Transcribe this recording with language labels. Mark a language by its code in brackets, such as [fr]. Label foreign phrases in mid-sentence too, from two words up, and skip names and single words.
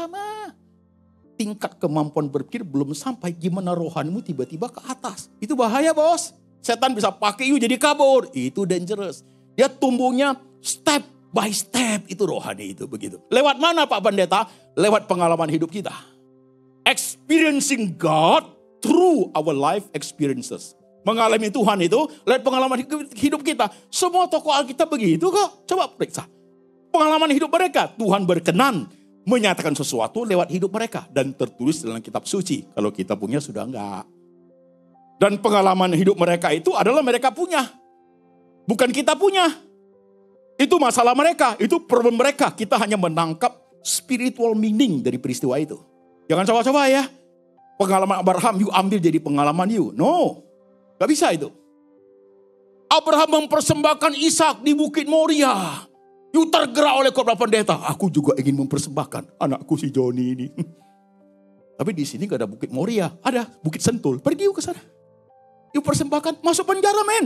[id] Tingkat kemampuan berpikir belum sampai, gimana rohanimu tiba-tiba ke atas. Itu bahaya, bos. Setan bisa pakai you jadi kabur. Itu dangerous. Dia tumbuhnya [en] step by step. [id] Itu rohani itu begitu. Lewat mana Pak Pendeta? Lewat pengalaman hidup kita. [en] Experiencing God through our life experiences. [id] Mengalami Tuhan itu lewat pengalaman hidup kita. Semua tokoh Alkitab begitu kok. Coba periksa. Pengalaman hidup mereka, Tuhan berkenan menyatakan sesuatu lewat hidup mereka. Dan tertulis dalam kitab suci. Kalau kita punya sudah enggak. Dan pengalaman hidup mereka itu adalah mereka punya. Bukan kita punya. Itu masalah mereka, itu problem mereka. Kita hanya menangkap [en] spiritual meaning [id] dari peristiwa itu. Jangan coba-coba ya. Pengalaman Abraham, you ambil jadi pengalaman you. No, gak bisa itu. Abraham mempersembahkan Ishak di Bukit Moria. You tergerak oleh khotbah pendeta. Aku juga ingin mempersembahkan anakku si Joni ini. Tapi di sini gak ada Bukit Moria. Ada Bukit Sentul. Pergi you ke sana. You persembahkan. Masuk penjara men.